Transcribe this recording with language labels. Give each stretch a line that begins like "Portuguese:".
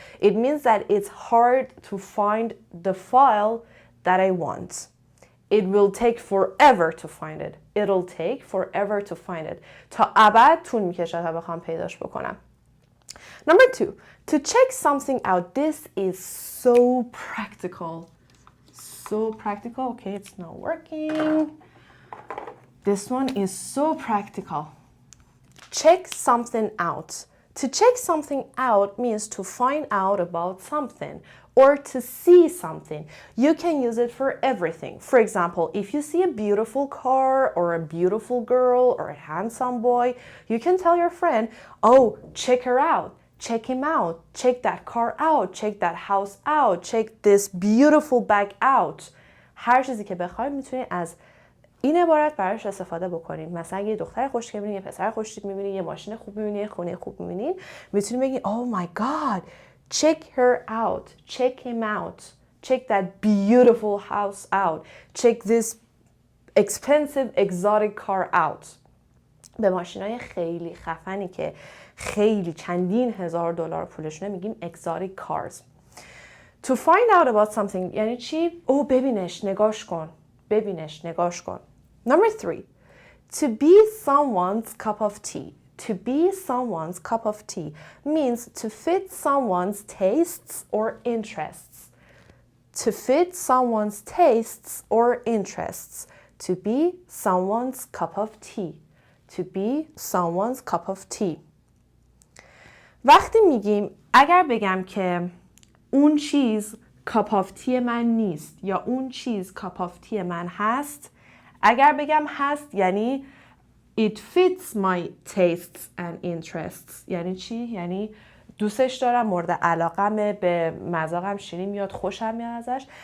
English: It means that it's hard to find the file that I want. It will take forever to find it. It'll take forever to find it.
Persian: تا ابد طول میکشه تا بخوام پیداش بکنم.
English: Number 2, to check something out. This is so practical. So practical. Okay, it's not working. This one is so practical. Check something out. To check something out means to find out about something or to see something. You can use it for everything. For example, if you see a beautiful car or a beautiful girl or a handsome boy, you can tell your friend, oh, check her out. Check him out. Check that car out. Check that house out. Check this beautiful bag out.
Persian: هر چیزی که بخواید میتونید از این عبارت براش استفاده بکنید. مثلا یه دختر خوشگل میبینید، یه پسر خوشتیپ میبینید، یه ماشین خوب میبینید، یه خونه خوب میبینید، میتونید بگید
English: oh my god, check her out, check him out, check that beautiful house out, check this expensive exotic car out.
Persian: به ماشینای خیلی خفنی که خیلی چندین هزار دلار پولشونه میگیم
English: exotic cars. To find out about something
Persian: یعنی چی؟ ببینش، نگاش کن. ببینش، نگاش کن.
English: Number 3, to be someone's cup of tea. To be someone's cup of tea means to fit someone's tastes or interests. To fit someone's tastes or interests. To be someone's cup of tea. To be someone's cup of tea.
Persian: وقتی میگیم اگر بگم که اون چیز کاپ آف تی من نیست یا اون چیز کاپ آف تی من هست، اگر بگم هست یعنی
English: it fits my tastes and interests.
Persian: یعنی چی؟ یعنی دوستش دارم، مورد علاقمه، به مذاقم شیرین میاد، خوشم میاد ازش.